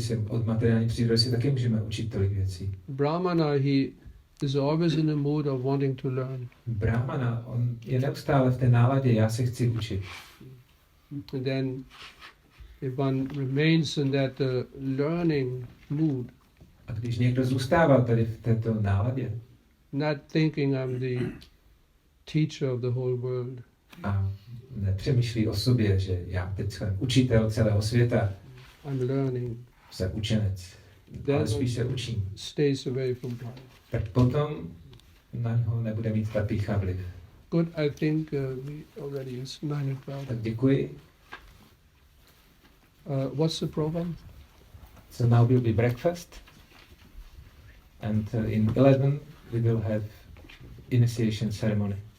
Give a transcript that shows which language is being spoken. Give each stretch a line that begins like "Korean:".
Czech: Od materiální přírody se taky můžeme učit tolik věcí.
English: Brahmana, he is always in the mood of wanting to learn.
Czech: Brahmana, on je neustále v té náladě, já se chci učit.
English: And then if one remains in that learning mood,
Czech: A když někdo zůstává tady v této náladě
English: not thinking I'm the teacher of the whole world,
Czech: a nepřemýšlí o sobě, že já teď jsem učitel celého světa,
English: I'm learning,
Czech: jsem učenec, ale spíš se učím,
English: stays away from pride.
Czech: tak potom na něho nebude mít ta pýcha vliv.
English: Good, I think we already is 9:12.
Czech: Tak děkuji.
English: What's the program? So now will be breakfast, and in 11 we will have initiation ceremony.